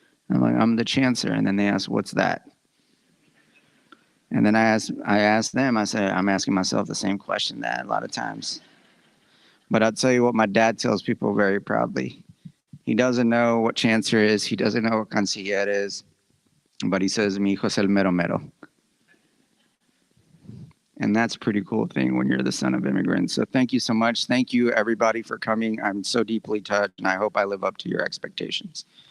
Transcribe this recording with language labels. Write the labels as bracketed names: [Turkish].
[English] I'm like, I'm the Chancellor. And then they ask, what's that? And then I ask them, I say, I'm asking myself the same question that a lot of times. But I'll tell you what my dad tells people very proudly. He doesn't know what Chancellor is. He doesn't know what Canciller is. But he says, [Spanish] mi hijo es el mero mero. [English] And that's a pretty cool thing when you're the son of immigrants. So thank you so much. Thank you, everybody, for coming. I'm so deeply touched, and I hope I live up to your expectations.